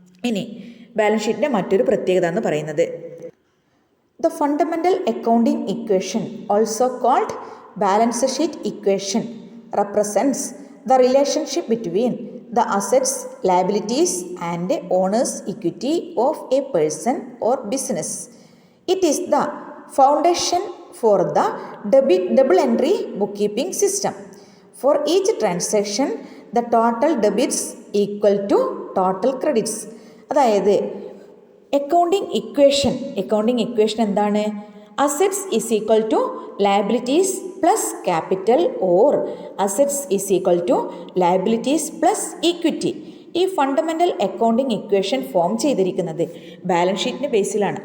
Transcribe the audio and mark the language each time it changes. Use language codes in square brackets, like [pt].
[ml] ഇനി ബാലൻസ് ഷീറ്റിൻ്റെ മറ്റൊരു പ്രത്യേകത എന്ന് പറയുന്നത് [en] The fundamental accounting equation, also called balance sheet equation, represents the relationship between the assets, liabilities and owner's equity of a person or business. It is the foundation for the double entry bookkeeping system. For each transaction, the total debits equal to total credits. [ml] അതായത് accounting equation എന്താണ്, [en] Assets is equal to liabilities plus capital or assets is equal to liabilities plus equity. [ml] ഈ fundamental accounting equation form ചെയ്തിരിക്കുന്നത് balance ഷീറ്റിൻ്റെ ബേസിലാണ്.